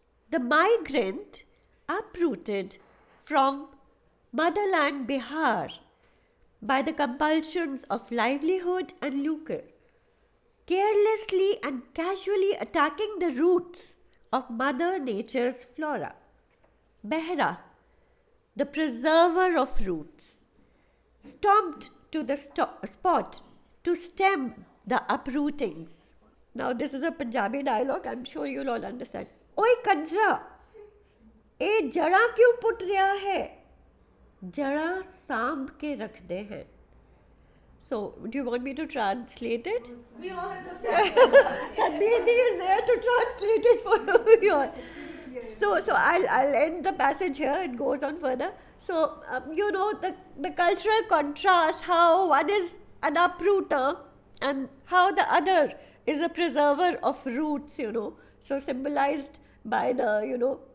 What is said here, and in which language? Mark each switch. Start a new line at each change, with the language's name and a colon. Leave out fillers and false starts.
English: The migrant uprooted from motherland Bihar by the compulsions of livelihood and lucre, carelessly and casually attacking the roots of Mother Nature's flora. Behra, the preserver of roots, stomped to the spot to stem the uprootings. Now this is a Punjabi dialogue, I'm sure you'll all understand.
Punjabi: Oi Kajra, ए जड़ा क्यों put रहा है? जड़ा सांभ के रख दे हैं.
English: So, do you want me to translate it? We all understand. Sandeep is there to translate it for you. So I'll end the passage here. It goes on further. So, the cultural contrast, how one is an uprooter and how the other is a preserver of roots, so symbolized by the,